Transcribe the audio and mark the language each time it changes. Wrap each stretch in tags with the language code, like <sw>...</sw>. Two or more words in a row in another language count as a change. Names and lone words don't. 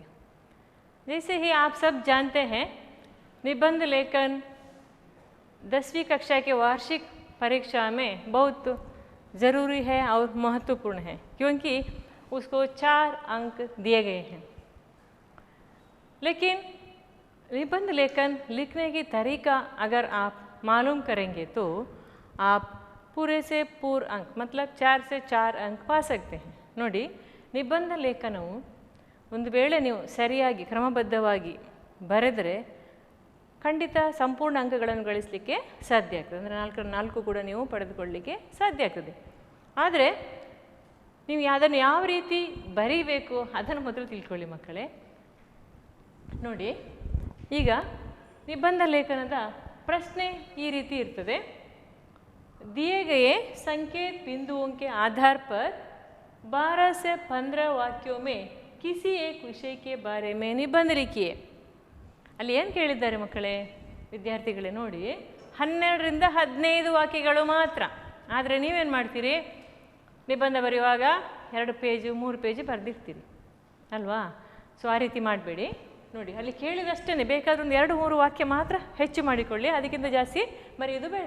<hi>जैसे ही आप सब जानते हैं, निबंध लेखन 10वीं कक्षा के वार्षिक परीक्षा में बहुत ज़रूरी है और महत्वपूर्ण है, क्योंकि उसको 4 अंक दिए गए हैं। लेकिन निबंध लेखन लिखने की तरीका अगर आप मालूम करेंगे तो आप पूरे से पूर्ण अंक मतलब 4 से 4 अंक पा सकते हैं।</hi> <kn>ನೋಡಿ, ನಿಬಂಧ ಲೇಖನವು ಒಂದು ವೇಳೆ ನೀವು ಸರಿಯಾಗಿ ಕ್ರಮಬದ್ಧವಾಗಿ ಬರೆದರೆ ಖಂಡಿತ ಸಂಪೂರ್ಣ ಅಂಕಗಳನ್ನು ಗಳಿಸಲಿಕ್ಕೆ ಸಾಧ್ಯ ಆಗ್ತದೆ. ಅಂದರೆ 4 ಕೂಡ ನೀವು ಪಡೆದುಕೊಳ್ಳಲಿಕ್ಕೆ ಸಾಧ್ಯ ಆಗ್ತದೆ. ಆದರೆ ನೀವು ಅದನ್ನು ಯಾವ ರೀತಿ ಬರೀಬೇಕು ಅದನ್ನು ಮೊದಲು ತಿಳ್ಕೊಳ್ಳಿ ಮಕ್ಕಳೇ. ನೋಡಿ, ಈಗ ನಿಬಂಧ ಲೇಖನದ ಪ್ರಶ್ನೆ ಈ ರೀತಿ ಇರ್ತದೆ.</kn> <hi>दिए गए संकेत बिंदुओं के आधार पर 12 से 15 वाक्यों में किसी एक विषय के बारे में निबंध लिखिए.</hi> <kn>ಅಲ್ಲಿ ಏನು ಕೇಳಿದ್ದಾರೆ ಮಕ್ಕಳೇ, ವಿದ್ಯಾರ್ಥಿಗಳೇ? ನೋಡಿ, 12ರಿಂದ 15 ವಾಕ್ಯಗಳು ಮಾತ್ರ. ಆದರೆ ನೀವೇನು ಮಾಡ್ತೀರಿ, ನಿಬಂಧ ಬರೆಯುವಾಗ 2 ಪೇಜು 3 ಪೇಜು ಬರೆದಿರ್ತೀರಿ ಅಲ್ವಾ? ಸೊ ಆ ರೀತಿ ಮಾಡಬೇಡಿ. ನೋಡಿ, ಅಲ್ಲಿ ಕೇಳಿದಷ್ಟೇ, ಬೇಕಾದ್ರೆ ಒಂದು 2-3 ವಾಕ್ಯ ಮಾತ್ರ ಹೆಚ್ಚು ಮಾಡಿಕೊಳ್ಳಿ, ಅದಕ್ಕಿಂತ ಜಾಸ್ತಿ ಬರೆಯೋದು ಬೇಡ.</kn>